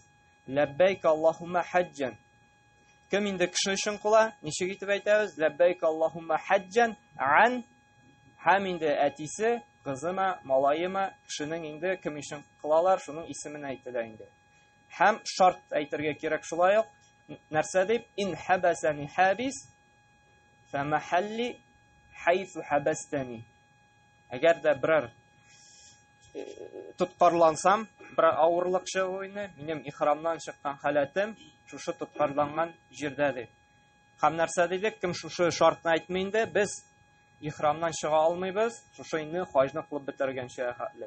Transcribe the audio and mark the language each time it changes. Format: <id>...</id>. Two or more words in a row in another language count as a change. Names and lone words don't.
<ar>لبيك اللهم حجا.</ar> <tt>Кем инде кеше өчен кыла, ничек итеп әйтәбез?</tt> <ar>لبيك اللهم حجا عن.</ar> <tt>Һәм инде әтисе кызымы, малайымы, кешенең инде кем өчен кылалар, шуның исемен әйтелә инде. Һәм шарт әйтергә кирәк шулай ук. Нәрсә дип?</tt> <ar>إن حبسني حابس فمحلي حيث حبستني.</ar> <tt>Әгәр дә берәр тоткарлансам, бер авырлык чыгуыны, минем ихрамнан чыккан халәтем шушы тоткарланган җирдәдер. Һәм нәрсә дидек? Кем шушы шартны әйтмәй инде, без ихрамнан чыга алмыйбыз, шушы инде хаҗны кылып бетергәнчә хәтлек.</tt>